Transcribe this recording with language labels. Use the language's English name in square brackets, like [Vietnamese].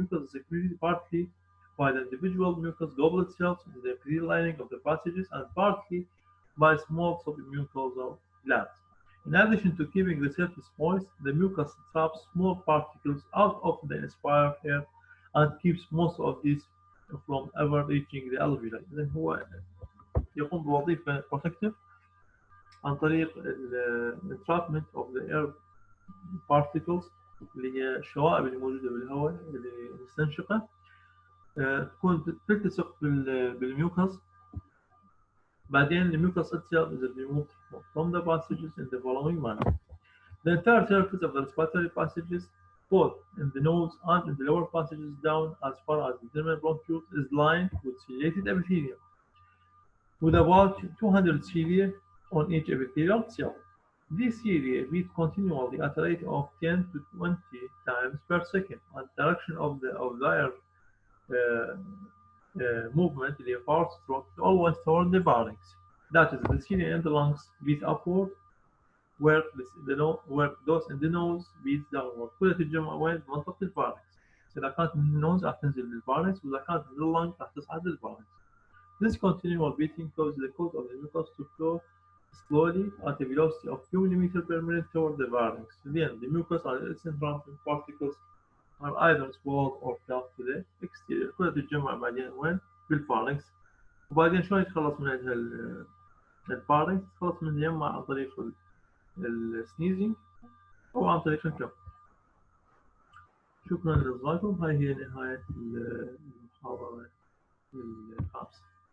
[English] The mucus is secreted partly by the individual mucus goblet cells in the epithelial lining of the passages and partly by small submucosal glands. In addition to keeping the surface moist, the mucus traps small particles out of the inspired air and keeps most of these from ever reaching the alveoli. [Arabic] إذن هو يقوم بوظيفة protective عن طريق [English] entrapment of the air particles [Arabic] اللي هي الشوائب اللي موجودة بالهواء اللي مستنشقة تكون تلتصق بالميوكس. بعدين الميوكس [English] itself is removed from the passages in the following manner. The entire surface of the respiratory passages, both in the nose and in the lower passages down as far as the terminal bronchioles, is lined with ciliated epithelium, with about 200 cilia on each epithelial cell. These cilia beat continually at a rate of 10 to 20 times per second, and the direction of their movement, the power stroke, always toward the pharynx. That is, the cilia in the lungs beat upward, where those in the nose beats downward. [Arabic] كلها تتجمع وين؟ بمنطقة الفارنكس. إذا كانت من النوز راح تنزل للفارنكس، وإذا كانت من اللنج راح تصعد للفارنكس. [English] This continual beating causes the coat of the mucus to flow slowly at a velocity of few millimeters per minute toward the pharynx. Then the mucus and its entrapping particles are either swallowed or felt to the exterior. [Arabic] كلها تتجمع بعدين وين؟ بالفارنكس. وبعدين شلون يتخلص من هذا الفارنكس؟ يتخلص من اليمة عن طريق السنيزنج أو عن طريق الكف. شكرا لإصغائكم. هاي هي نهاية المحاضرة الخامسة.